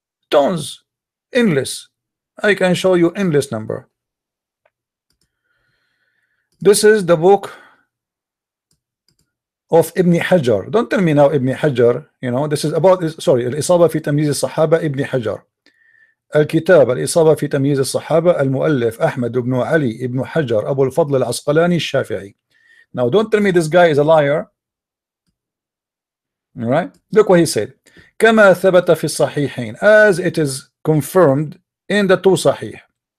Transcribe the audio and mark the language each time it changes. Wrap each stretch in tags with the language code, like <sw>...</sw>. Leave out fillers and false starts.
<en>Tons, endless. I can show you endless number. This is the book of Ibn Hajar. Don't tell me now Ibn Hajar, you know, this is about, sorry, الإصابة في تمييز الصحابة Ibn Hajar.</en> <ar>الكتاب الإصابة في تمييز الصحابة المؤلف أحمد بن علي بن حجر أبو الفضل العسقلاني الشافعي.</ar> <en>Now don't tell me this guy is a liar. All right, look what he said.</en> <ar>كما ثبت في الصحيحين,</ar> <en>as it is confirmed in the two صحيح.</en>